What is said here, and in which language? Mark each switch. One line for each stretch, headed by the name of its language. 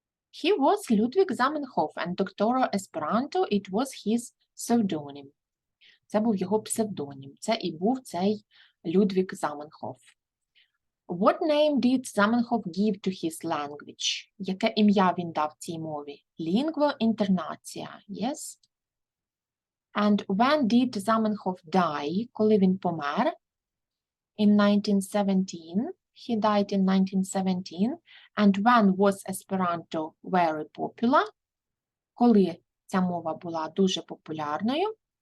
English: He was Ludwig Zamenhof, and Doctor Esperanto, it was his pseudonym.
Ukrainian: Це був його псевдонім. Це і був цей Людвіг Заменхоф.
English: What name did Zamenhof give to his language?
Ukrainian: Яке ім'я він дав цій мові? Lingua internatia, yes?
English: And when did Zamenhof die?
Ukrainian: Коли він помер?
English: In 1917. He died in 1917. And when was Esperanto very popular?
Ukrainian: Коли ця мова була дуже популярною?